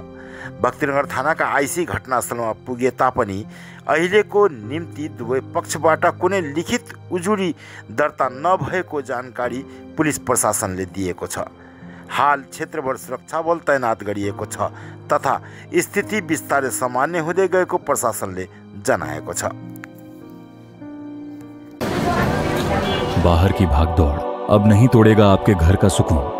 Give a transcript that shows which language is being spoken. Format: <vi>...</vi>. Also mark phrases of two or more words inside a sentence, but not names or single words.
<ne>भक्तिनगर थानाका आइसी घटनास्थलमा पुगे तापनि अहिलेको निम्ति दुवै पक्षबाट कुनै लिखित उजुरी दर्ता नभएको जानकारी पुलिस प्रशासनले दिएको छ। हाल क्षेत्रभर सुरक्षा बल तैनात गरिएको छ तथा स्थिति बिस्तारै सामान्य हुँदै गएको प्रशासनले जनाएको छ।</ne> <hi>बाहर की भागदौड़ अब नहीं तोड़ेगा आपके घर का सुकून।</hi>